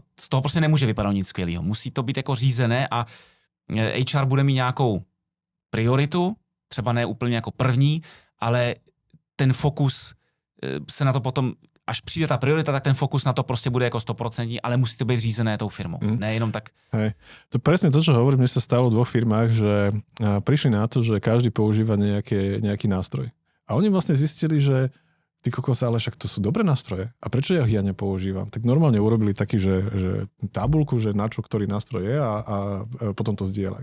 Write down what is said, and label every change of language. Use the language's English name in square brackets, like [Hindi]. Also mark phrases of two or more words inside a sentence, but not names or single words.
[Czech] Z toho prostě nemůže vypadat nic skvělého. Musí to být jako řízené a HR bude mít nějakou prioritu, třeba ne úplně jako první, ale ten fokus se na to potom, až přijde ta priorita, tak ten fokus na to prostě bude jako 100%, ale musí to být řízené tou firmou. Ne jenom tak. [Slovak] Hej. To presne to, čo hovorím, mne sa stalo v 2 firmách, že prišli na to, že každý používa nejaký nástroj. A oni vlastne zistili, že ty kokos, ale však to sú dobré nástroje. A prečo ja nepoužívam? Tak normálne urobili taký, že tabulku, že na čo ktorý nástroj je a potom to zdieľajú.